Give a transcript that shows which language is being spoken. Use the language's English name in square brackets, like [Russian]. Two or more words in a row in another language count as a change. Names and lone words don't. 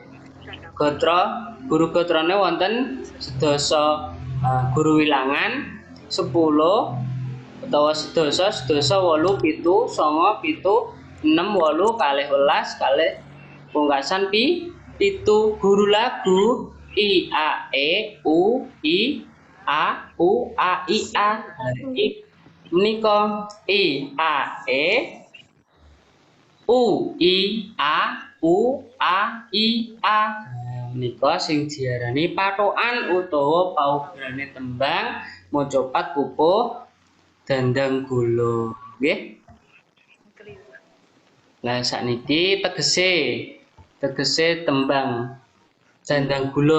[Javanese] Guru gatrane wonten sedasa guru wilangan 10 utawa sedasa 8 7 9 7 6 8 kalih welas kalih pungkasan 7. Guru lagu I A E U I A U A I A. Menika I A E U I A U A I A. Menika sing diarani patokan utawa paugerane tembang mojopat pupuh dandang gula. Nggih. Lah sakniki tegese tembang dandang gula.